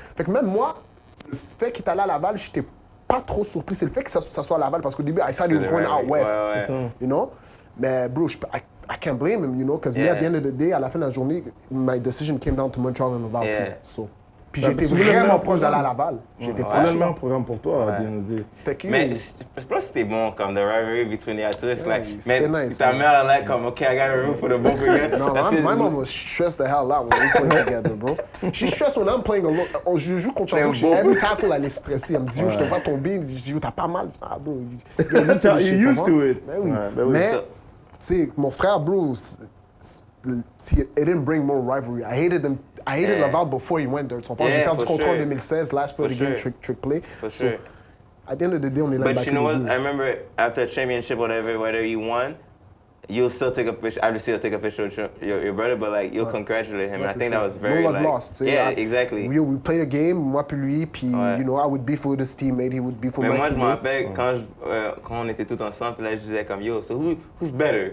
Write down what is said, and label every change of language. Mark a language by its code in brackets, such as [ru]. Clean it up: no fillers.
[fr] Fait que même moi, le fait qu'il est allé à Laval, j'étais pas trop surpris. C'est le fait que ça soit à Laval, parce qu'au début, [en] I thought he was going out west, you know? Mais bro, I can't blame him, you know, because me, at the end of the day, [fr] à la fin de la journée, [en] my decision came down to Montreal and Laval too. So. [fr] Puis j'étais vraiment proche d'aller à Laval. J'étais proche. C'est le meilleur programme pour toi, à DND. Mais je pense que c'était bon, comme [en] the rivalry between the two. [fr] C'était nice. Ta mère, elle est comme, [en] OK, I gotta root for the both of you. No, my mom was stressed the hell out when we played together, bro. She's stressed when I'm playing alone. [fr] Je joue contre Sherbrooke, [en] every tackle, [fr] elle est stressée. Elle me dit, yo, je te vois tomber. Je dis, yo, t'as pas mal. Ah, bro. [en] You're used to it. [fr] Mais oui. Mais, tu sais, mon frère, bro, [en] it didn't bring more rivalry. I hated Laval before he went there. [fr] J'ai perdu contrat en 2016, [en] last play of the game, trick play. So, at the end of the day, [fr] on est là. [en] But you know what? I remember after championship, whatever you won, you'll still take a picture. Obviously, you'll take a picture with your brother, but like you'll congratulate him. And I think that was very no love lost. Yeah, exactly. We played a game, [fr] moi puis lui, puis [en] you know, I would beef with his teammate, he would beef with my teammates. [fr] Mais moi, je me rappelle quand on était tous ensemble, puis là, je disais comme yo, [en] so who's better?